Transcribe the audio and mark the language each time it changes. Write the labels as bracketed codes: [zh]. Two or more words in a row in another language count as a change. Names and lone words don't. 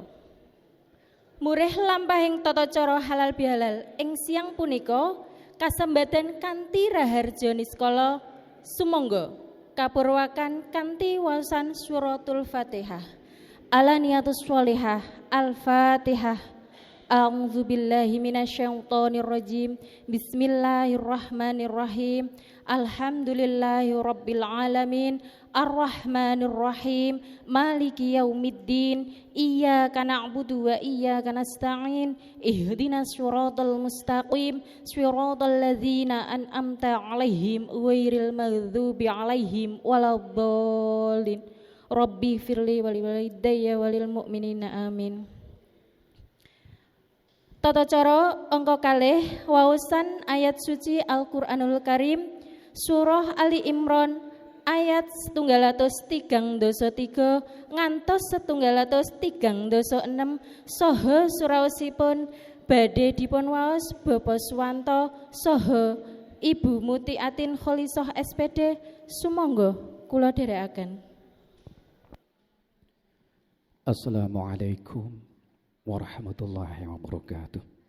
[jv] Murih lampahing tata cara halal bihalal ing siang punika kasembadan kanthi raharja niskala sumangga kapurwakan kanthi waosan suratul Fatihah. [ar] على النية الصالحة. Al-Fatihah. أعوذ بالله من الشيطان الرجيم. بسم الله الرحمن الرحيم. الحمد لله رب العالمين. الرحمن الرحيم. مالك يوم الدين. إياك نعبد وإياك نستعين. اهدنا الصراط المستقيم. صراط الذين أنعمت عليهم غير المغضوب عليهم ولا الضالين. رب اغفر لي ولوالدي وللمؤمنين آمين. [jv] Tata cara angka 2 waosan ayat suci Al-Qur'anul Karim surah Ali Imran ayat 133 ngantos 136 saha suraosipun badhe dipun waos Bapak Suwanto saha Ibu Mutiatin Kholisah SPD sumangga kula dherekaken. [ar] السلام عليكم ورحمة الله وبركاته.